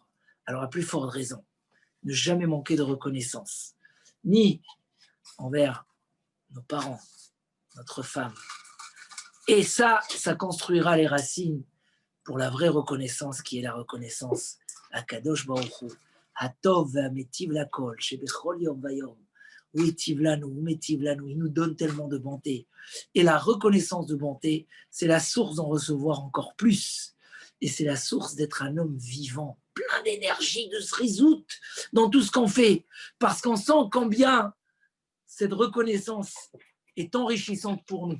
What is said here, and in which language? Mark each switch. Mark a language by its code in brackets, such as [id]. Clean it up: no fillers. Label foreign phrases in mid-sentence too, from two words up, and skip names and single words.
[fr] Alors, à plus forte raison, ne jamais manquer de reconnaissance, ni envers nos parents, notre femme. Et ça construira les racines pour la vraie reconnaissance qui est la reconnaissance à [he] קדוש ברוך הוא. הטוב והמטיב לכל שבכל יום ויום. ומטיב לנו, [fr] il nous donne tellement de bonté. Et la reconnaissance de bonté, c'est la source d'en recevoir encore plus. Et c'est la source d'être un homme vivant, plein d'énergie, de se résoudre dans tout ce qu'on fait. Parce qu'on sent combien cette reconnaissance est enrichissante pour nous.